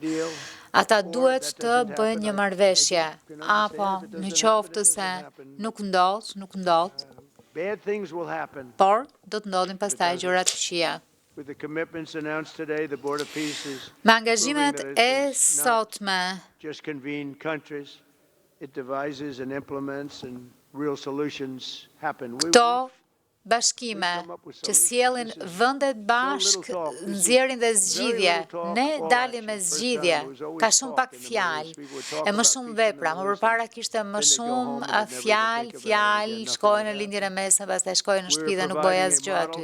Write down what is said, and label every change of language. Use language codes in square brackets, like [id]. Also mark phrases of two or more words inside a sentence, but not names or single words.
[sq] Ata duhet të bëjnë një marrëveshje, apo në qoftë se nuk ndodh, por do të ndodhin pastaj gjëra të këqija. Me angazhimet e sotme, [en] just convene countries, it devises and implements and real solutions happen. [sq] këto bashkime që sjellin vendet bashk, nxjerrin dhe zgjidhje. Ne dalim me zgjidhje, ka shumë pak fjalë, e më shumë vepra. Më përpara kishte më shumë fjalë, shkojnë në lindjen e mesme, pastaj shkojnë në shtëpi dhe nuk bëj asgjë aty.